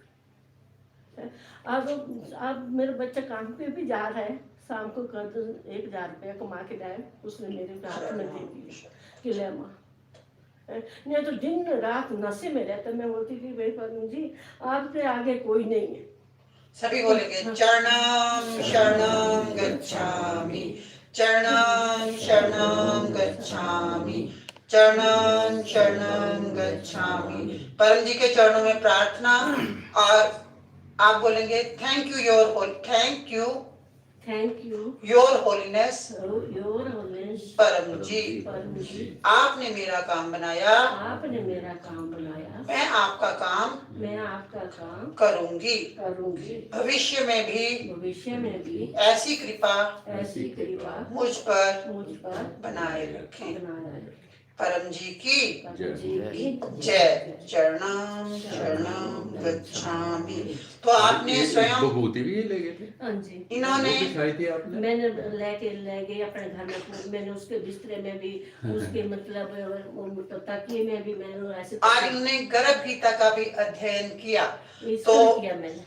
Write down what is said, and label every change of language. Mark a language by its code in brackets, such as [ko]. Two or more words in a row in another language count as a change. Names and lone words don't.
[hi] अब मेरा बच्चा काम पे भी जा रहा है, शाम को कर 1000 रुपया कमा के लाए, उसने मेरे हाथ में दे दिया कि ले माँ। नहीं तो दिन रात नशे में रहता। मैं बोलती थी भाई परम जी आपके आगे कोई नहीं है। [pi] सभी बोलेंगे चरणम शरणम गच्छामि, चरणम शरणम गच्छामि, चरणम शरणम गच्छामि। [hi] परम जी के चरणों में प्रार्थना, और आप बोलेंगे [en] thank you your hol, thank you your holiness, your holiness [hi] परम जी, आपने मेरा काम बनाया, आपने मेरा काम बनाया, मैं आपका काम करूंगी, भविष्य में भी ऐसी कृपा मुझ पर बनाए रखें। परम जी की जय। [pi] चरणम शरणम गच्छामि। [hi] तो आपने स्वयं विभूति भी ले गए थे? हाँ जी, इन्होंने दिखाई थी आपने? मैंने ले गई अपने घर में, मैंने उसके बिस्तरे में भी, उसके मतलब तकिए में भी मैंने ऐसे, और इन्होंने गर्भ गीता का भी अध्ययन किया। तो किया मैंने।